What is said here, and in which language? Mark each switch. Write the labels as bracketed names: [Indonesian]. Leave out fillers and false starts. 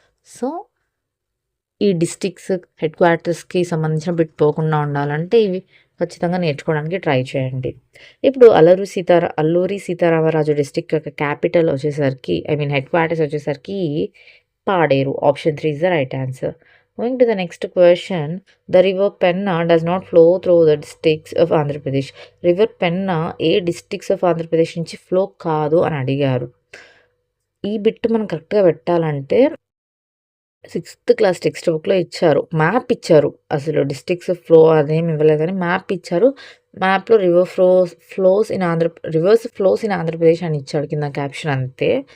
[Telugu] So, ఈ districts, head క్వార్టర్స్‌కి సంబంధించిన bit పోకుండా ఉండాలంటే ఇవి ఖచ్చితంగా నేర్చుకోవడానికి ట్రై చేయండి. ఇప్పుడు అల్లూరి సీతారామరాజు డిస్ట్రిక్ట్ యొక్క క్యాపిటల్ వచ్చేసరికి హెడ్ క్వార్టర్స్ వచ్చేసరికి Paderu. [English] ఆప్షన్ 3 is the right answer. Moving to the next question. The river Penna does not flow through the districts of Andhra Pradesh. [Telugu] River Penna ఏ districts of Andhra Pradesh నుంచి flow కాదు అని అడిగారు. ఈ bit మనం కరెక్ట్‌గా పెట్టాలంటే 6th class text బుక్‌లో ఇచ్చారు. మ్యాప్ ఇచ్చారు. అసలు డిస్ట్రిక్ట్స్ ఫ్లో అదేమి ఇవ్వలేదు గానీ మ్యాప్ ఇచ్చారు. మ్యాప్‌లో [English] reverse flows in Andhra Pradesh [Telugu] అని ఇచ్చాడు కింద క్యాప్షన్ అంతే.